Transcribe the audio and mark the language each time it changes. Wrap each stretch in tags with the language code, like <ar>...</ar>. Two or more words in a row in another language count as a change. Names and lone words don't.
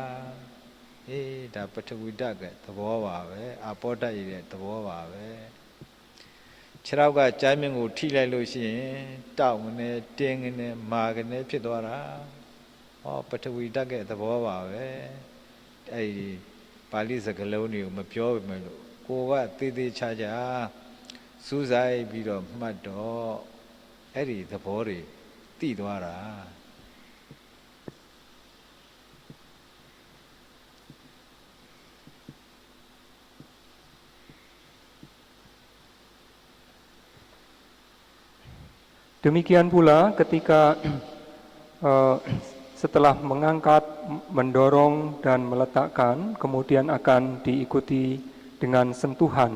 <my>ဒါပထဝီဓာတ်ကသဘောပါပဲအာပောဓာတ်ရတဲ့သဘောပါပဲခြေထောက်ကကြမ်းမြင့်ကိုထိလိုက်လို့ရှိရင်တောက်နေတင်းနေမာကနေဖြစ်သွားတာပထဝီဓာတ်ရဲ့သဘောပါပဲအဲ့ဒီပါဠိစကားလုံးတွေကိုမပြောပေမဲ့လို့ကိုကသေးသေးချာချာစူးစိုက်ပြီးတော့မှတ်တော့အဲ့ဒီသဘောတွေသိသွားတာ</my> <id>Demikian pula ketika setelah mengangkat, mendorong dan meletakkan, kemudian akan diikuti dengan sentuhan.</id>